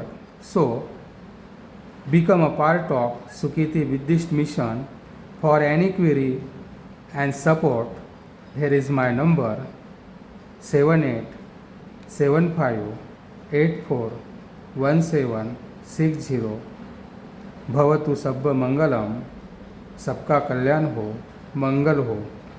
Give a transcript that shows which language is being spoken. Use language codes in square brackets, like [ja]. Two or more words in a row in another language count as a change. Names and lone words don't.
[en] So, become a part of Sukriti Buddhist mission. For any query and support, here is my number 7875841760. [pi] भवतु सब मंगलम, [hi] सबका कल्याण हो, मंगल हो.